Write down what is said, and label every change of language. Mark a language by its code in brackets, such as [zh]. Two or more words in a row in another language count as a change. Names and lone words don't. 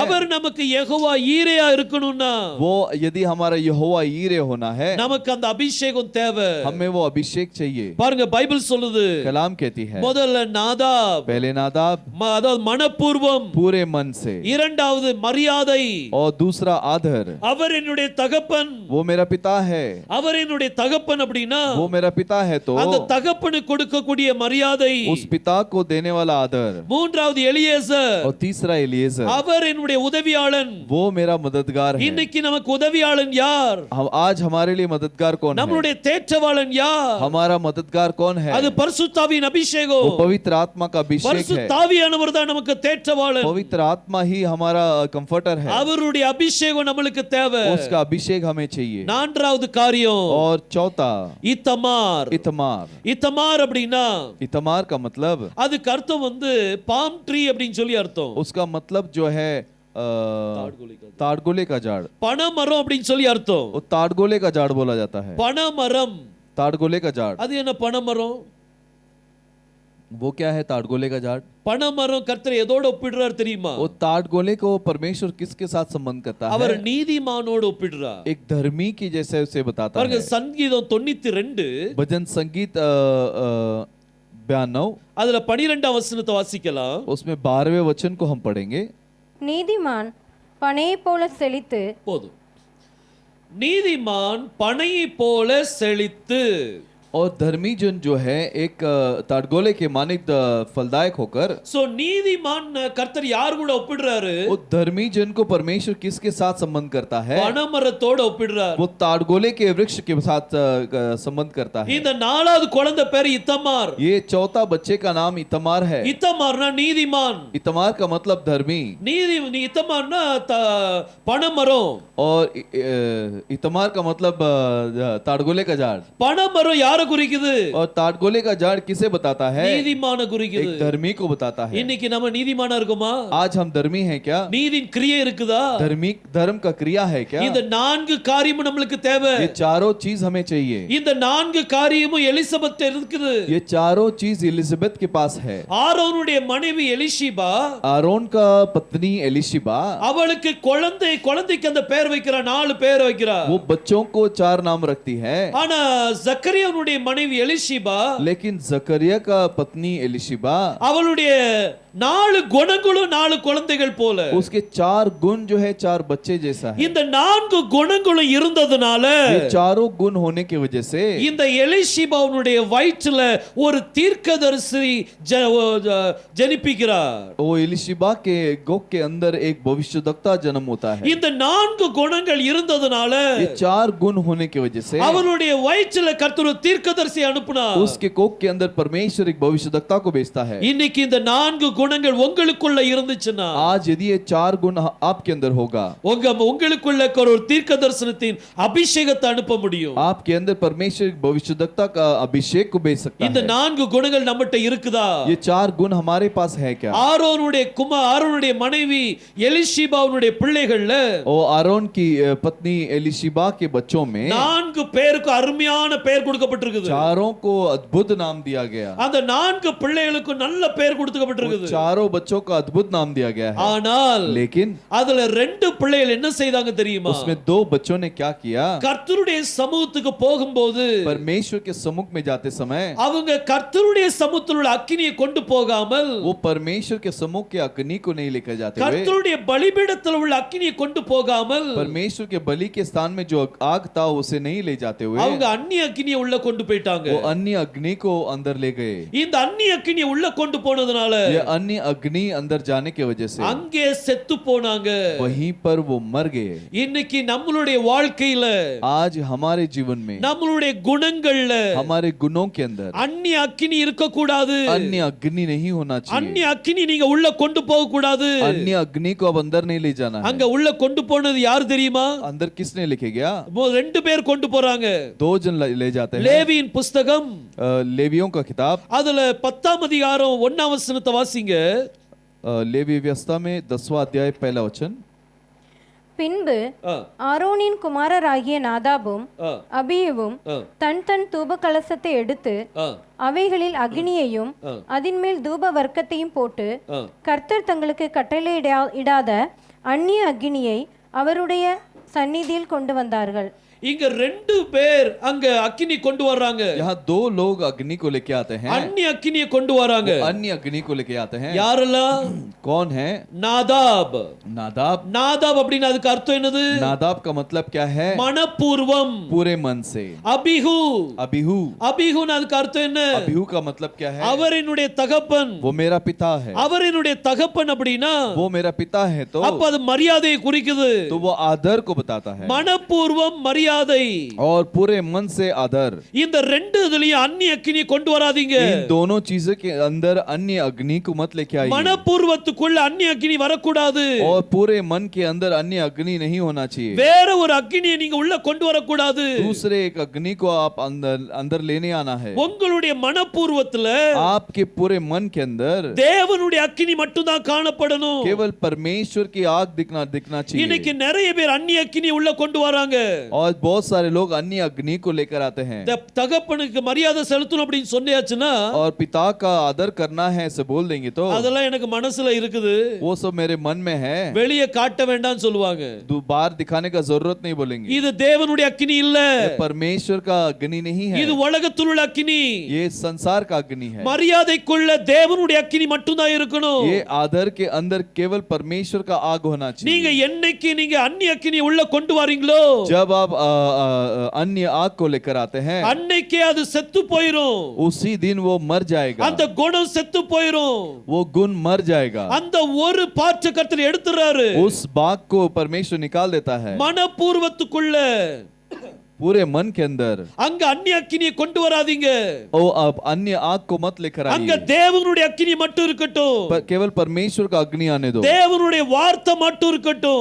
[ta] அவர் நமக்கு யெகோவா ஈரேயா இருக்கணும்னா, [hi] वो यदि हमारा यहोवा ईरे होना है, [ta] நமக்கு அந்த அபிஷேகம் தேவை. [hi] हमें वो अभिषेक चाहिए. [ta] பாருங்க பைபிள் சொல்லுது, [hi] कलाम कहती है, [ta] முதல்ல நாதாப், [hi] पहले नादाब [ta] அதாவது மனப்பூர்வம், [hi] पूरे मन से, [ta] இரண்டாவது மரியாதை, [hi] और दूसरा आदर, [ta] அவர் என்னுடைய தகப்பன், [hi] वो मेरा पिता है. [ta] அவர் என்னுடைய தகப்பன் அப்படின்னா [hi] वो मेरा पिता है तो [ta] அந்த தகப்பனுக்கு கொடுக்கக்கூடிய மரியாதை. [hi] उस पिता को देने वाला आदर. [ta] மூன்றாவது எலியேசர், [hi] और तीसरा एलिएजर, [ta] அவர் என்னுடைய உதவியாளன். [hi] वो मेरा मददगार है. [ta] இன்னைக்கு நமக்கு உதவியாளன் யார்? [hi] आज हमारे लिए मददगार कौन है? [ta] நம்மளுடைய தேற்றவாளன் யார்? [hi] हमारा मददगार कौन है? [ta] அது பரிசுத்தாவியின் அபிஷேகம். [hi] वो पवित्र आत्मा का अभिषेक है. [ta] பரிசுத்தாவியானவர் தான் நமக்கு தேற்றவாளன். [hi] पवित्र आत्मा ही हमारा कंफर्टर है. [ta] அவருடைய அபிஷேகம் நம்மளுக்கு தேவை. [hi] उसका अभिषेक हमें चाहिए. [ta] நான்காவது காரியம், [hi] और चौथा [ta] இத்தமார். [hi] इतमार. [ta] இத்தமார் அப்படின்னா [hi] इतमार का मतलब, [ta] அதுக்கு அர்த்தம் வந்து [en] palm tree [ta] அப்படின்னு சொல்லி அர்த்தம். [hi] उसका मतलब जो है ताड़गोले का झाड़. [ta] பனமரம் அப்படின்னு சொல்லி அர்த்தம். [hi] वो ताड़गोले का झाड़ बोला जाता है. [ta] பனமரம், [hi] ताड़गोले का झाड़, [ta] அது என்ன பனமரம்? [hi] वो क्या है ताड़गोले का झाड़? [ta] பனமரம் கர்த்தர் எதோட ஒப்பிடுறார் தெரியுமா? [hi] वो ताड़गोले को परमेश्वर किसके साथ संबंध करता [ta] அவர் [hi] है? [ta] நீதிமானோடு ஒப்பிடுறார். [hi] एक धर्मी की जैसे उसे बताता [ta] பாருங்க [hi] है. [ta] சங்கீதம் 92 [hi] भजन संगीत 92, [ta] அதுல 12ஆம் வசனத்தை வாசிக்கலாம். [hi] उसमें 12वें वचन को हम पढ़ेंगे. [ta] நீதிமான் பனையை போல செழித்து போதும். நீதிமான் பனையை போல செழித்து, [hi] और धर्मी जन जो है एक ताड़गोले के मानिक फलदायक होकर. [ta] சோ நீதிமான் கர்த்தர் யார் கூட ஒப்பிடுறாரு? [hi] वो धर्मी जन को परमेश्वर किसके साथ संबंध करता है? [ta] பனமரத்தோட ஒப்பிடுறார். [hi] वो ताड़गोले के वृक्ष के साथ संबंध करता है. [ta] இந்த நாலாவது குழந்தை பேர் இத்தமார். [hi] ये चौथा बच्चे का नाम इतमार है. [ta] இத்தமார்னா நீதிமான். [hi] इतमार का मतलब धर्मी. [ta] இத்தமார்னா பனமரம். [hi] और इतमार का मतलब ताड़गोले का झाड़. [ta] பனமரம் யாரை குறிக்குது? [hi] और ताड़गोले का झाड़ किसे बताता है? [ta] நீதிமான குறிக்குது. [hi] एक धर्मी को बताता है. [ta] இன்னைக்கு நம்ம நீதிமானா இருக்குமா? [hi] आज हम धर्मी हैं क्या? [ta] நீதியின் கிரியை இருக்குதா? [hi] धर्म का क्रिया है क्या? [ta] இந்த நான்கு காரியமும் நம்மளுக்கு தேவை. [hi] ये चारों चीज हमें चाहिए. [ta] இந்த நான்கு காரியமும் எலிசபெத் இருக்குது. [hi] ये चारों चीज एलिजाबेथ के पास है. [ta] ஆரோனுடைய மனைவி எலிஷிபா, [hi] आरोन का पत्नी एलिशिबा, [ta] அவளுக்கு குழந்தைக்கு அந்த பேர் வைக்கிறா, 4 பேர் வைக்கிறா. [hi] वो बच्चों को 4 नाम रखती है. [ta] ஆனா ஜக்கரியாவுடைய மனைவி எலிஷிபா, [hi] लेकिन जकरिया का पत्नी एलिशिबा, [ta] அவளுடைய 4 குணங்களும் 4 குழந்தைகள் போல, [hi] उसके 4 गुण जो है 4 बच्चे जैसा है. [ta] இந்த 4 குணங்களும் இருந்ததனால [hi] ये चारों गुण होने की वजह से [ta] இந்த எலிஷிபாவுடைய வயிற்றில ஒரு தீர்க்கதரிசி ஜனிப்பிக்கிறார். [hi] वो एलिशिबा के गोग के अंदर एक भविष्यवक्ता जन्म होता है. [ta] இந்த 4 குணங்கள் இருந்ததனால [hi] ये 4 गुण होने की वजह से [ta] அவருடைய வயிற்றில கர்த்தர் ஒரு தீர்க்கதரிசி அனுப்புனார். [hi] उसके कोख के अंदर परमेश्वर एक भविष्यवक्ता को भेजता है. [ta] இன்னைக்கு இந்த 4 குணங்கள் உங்களுக்குள்ள இருந்துச்சுன்னா, [hi] आज यदि ये 4 गुण आपके अंदर होगा, [ta] உங்களுக்குள்ள ஒரு தீர்க்கதரிசனத்தின் அபிஷேகத்தை அனுப்ப முடியும். [hi] आपके अंदर परमेश्वर एक भविष्यवक्ता का अभिषेक को भेज सकता [ta] இந்த [hi] है. [ta] 4 குணங்கள் நம்மட்ட இருக்குதா? [hi] ये 4 गुण हमारे पास है क्या? [ta] ஆரோனுடைய மனைவி எலிஷிபாவுடைய பிள்ளைகள்ல [hi] और आरोन की पत्नी एलिशिबा के बच्चों में [ta] 4 4 பேருக்கு அருமையான பெயர் கொடுக்கப்பட்டிருக்குது. [hi] चारों को अद्भुत नाम दिया गया, [ta] அந்த 4 பிள்ளைகளுக்கு நல்ல பெயர் கொடுக்கப்பட்டிருக்குது. [hi] चारों बच्चों को अद्भुत नाम दिया गया है। [ta] ஆனால் [hi] लेकिन [ta] அதுல 2 பிள்ளைகள் என்ன செய்தாங்க தெரியுமா? [hi] उसमें 2 बच्चों ने क्या किया? [ta] கர்த்தருடைய சமூகத்துக்கு போகும்போது [hi] परमेश्वर के सम्मुख में जाते समय [ta] அவங்க கர்த்தருடைய சமூகத்தில் உள்ள அக்கினியை கொண்டு போகாமல் [hi] वो परमेश्वर के सम्मुख के अग्नि को नहीं लेकर जाते हुए, [ta] கர்த்தருடைய பலிபீடத்தில் உள்ள அக்கினியை கொண்டு போகாமல் [hi] परमेश्वर के बलि के स्थान में जो आग था उसे नहीं ले जाते हुए [ta] அவங்க அந்நிய அக்கினியை உள்ள கொண்டு போயிட்டாங்க. [hi] वो अन्य अग्नि को अंदर ले गए। [ta] இந்த அந்நிய அக்கினியை உள்ள கொண்டு போனதுனால [hi] ये अन्य अग्नि अंदर जाने की वजह से [ta] அங்கே செத்து போனாங்க. [hi] वहीं पर वो मर गए। [ta] இன்னைக்கு நம்மளுடைய வாழ்க்கையில [hi] आज हमारे जीवन में [ta] நம்மளுடைய குணங்கள்ல [hi] हमारे गुणों के अंदर [ta] அந்நிய அக்கினி இருக்க கூடாது. [hi] अन्य अग्नि नहीं होना चाहिए। [ta] அந்நிய அக்கினி நீங்க உள்ள கொண்டு போக கூடாது. [hi] अन्य अग्नि को अब अंदर नहीं ले जाना है। [ta] அங்க உள்ள கொண்டு போனது யார் தெரியுமா? [hi] अंदर किसने लेके गया? [ta] 2 பேர் கொண்டு போறாங்க. [hi] 2 जन ले जाते हैं। [ta] லேவியின் புஸ்தகம் [hi] लेवियों का किताब [ta] அதுல 10ஆம் அதிகாரம் 1ஆம் வசனத்தை வாசிங்க. [hi] लेवी व्यवस्था में 10वां अध्याय पहला वचन। [ta] பின்பு ஆ, ஆரோனின் குமாரராகிய நாதாபும் ஆ, அபியுவும் ஆ, தன் தன் தூப கலசத்தை எடுத்து ஆ, அவைகளில் அக்னியையும் அதின்மேல் தூப வர்க்கத்தையும் போட்டு ஆ. கர்த்தர் தங்களுக்கு கட்டளையிடாத அந்நிய அக்னியை அவருடைய சந்நிதியில் கொண்டு வந்தார்கள். இங்க 2 பேர் அங்க அக்கினி கொண்டு வர்றாங்க. [hi] यहाँ 2 लोग अग्नि को लेके आते हैं। [ta] அந்நிய அக்கினியை கொண்டு வராங்க. [hi] अन्य अग्नि को लेके आते हैं। [ta] யாரெல்லாம்? [hi] कौन है? [ta] நாதாப். [hi] नादाब। [ta] நாதாப் அப்படினா அதுக்கு அர்த்தம் என்னது? [hi] नादाब का मतलब क्या है? [ta] மனப்பூர்வம், [hi] पूरे मन से। [ta] அபிஹு. [hi] अबीहू। [ta] அபிஹுனா அதுக்கு அர்த்தம் என்ன? [hi] अबीहू का मतलब क्या है? [ta] அவர் என்னுடைய தகப்பன். [hi] वो मेरा पिता है। [ta] அவர் என்னுடைய தகப்பன் அப்படினா [hi] वो मेरा पिता है तो [ta] அப்ப அது மரியாதையை குறிக்குது. [hi] तो वो आदर को बताता है। [ta] மனப்பூர்வம் மரியாதை. [hi] और पूरे मन से आदर। [ta] இந்த 2 இதுலயும் அந்நிய அக்கினியை கொண்டு வராதீங்க. [hi] इन दोनों चीजों के अंदर अन्य अग्नि को मत लेके आइए। [ta] மனப்பூர்வத்துக்குள்ள அந்நிய அக்கினி வரக்கூடாது. [hi] और पूरे मन के अंदर अन्य अग्नि नहीं होना चाहिए। [ta] வேற ஒரு அக்கினியை நீங்க உள்ள கொண்டு வரக்கூடாது. [hi] दूसरे एक अग्नि को आप अंदर लेने आना है। [ta] உங்களுடைய மனப்பூர்வத்துல [hi] आपके पूरे मन के अंदर [ta] தேவனுடைய அக்கினி மட்டும் தான் காணப்படணும். [hi] केवल परमेश्वर की आग दिखना [ta] இன்னைக்கு [hi] चाहिए। [ta] நிறைய பேர் அந்நிய அக்கினி உள்ள கொண்டு வராங்க. [hi] और बहुत सारे लोग अन्य अग्नि को लेकर आते हैं। [ta] தகப்பனுக்கு மரியாதை செலுத்தணும் அப்படின்னு சொன்னியாச்சுன்னா [hi] और पिता का आदर करना है ऐसे बोल देंगे तो [ta] அதெல்லாம் எனக்கு மனசுல இருக்குது, [hi] वो सब मेरे मन में है, [ta] வெளியே காட்ட வேண்டாம்னு சொல்லுவாங்க. [hi] बाहर दिखाने का जरूरत नहीं बोलेंगे। [ta] இது தேவனுடைய அக்கினி இல்ல, [hi] ये परमेश्वर का अग्नि नहीं है, [ta] இது உலகத்தில் உள்ள அக்கினி. [hi] ये संसार का अग्नि है। [ta] மரியாதைக்குள்ள தேவனுடைய அக்கினி மட்டும் தான் இருக்கணும். [hi] ये आदर के अंदर केवल परमेश्वर का आग होना [ta] நீங்க [hi] चाहिए। [ta] என்னைக்கு நீங்க அந்நிய அக்கினி உள்ள கொண்டு வரீங்களோ [hi] जब आप अन्य आग को लेकर आते हैं [ta] அன்னைக்கே அது செத்து போயிரும். [hi] उसी दिन वो मर जाएगा। [ta] அந்த குணம் செத்து போயிரும். [hi] वो गुण मर जाएगा। [ta] அந்த ஒரு பாற்று கர்த்தர் எடுத்துறாரு. [hi] उस बाग को परमेश्वर निकाल देता है। [ta] மனப்பூர்வத்துக்குள்ள [hi] पूरे मन के अंदर [ta] அங்க அந்நிய அக்கினியை கொண்டு வராதீங்க. [hi] ओ अब अन्य आग को मत लेकर [ta] அங்க [hi] आइए। [ta] தேவனுடைய அக்கினி மட்டும் இருக்கட்டும். [hi] केवल परमेश्वर का अग्नि आने दो। [ta] தேவனுடைய வார்த்தை மட்டும் இருக்கட்டும்.